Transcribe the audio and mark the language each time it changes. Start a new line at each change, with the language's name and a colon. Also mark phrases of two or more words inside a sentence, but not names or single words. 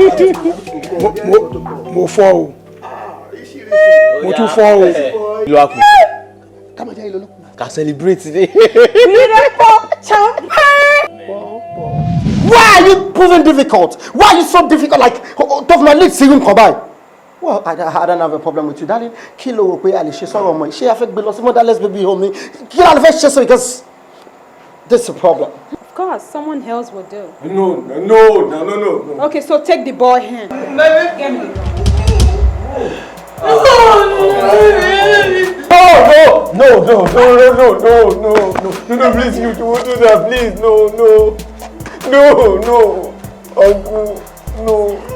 Yoruba: Mo fọ́ o. Mo tún fọ́ o. Kí ló wá kù? Ká máa jẹ́ ìlú olókùn. Ká
English: celebrate today. Why are you proving difficult? Why are you so difficult? Like, tough my legs see him come by. Well, I don't have a problem with you, darling.
Yoruba: Kí ló rò pé a lè ṣe sọ̀rọ̀ ọmọ yìí? Ṣé a fẹ́ gbé lọ sí
English: motherless baby home
Yoruba: ni? Kí ló fẹ́ ṣe so
English: because this is a problem. Of course, someone else will do. No. Okay, so take the boy hand. Get me. No, please, you won't do that, please, no, uncle, no.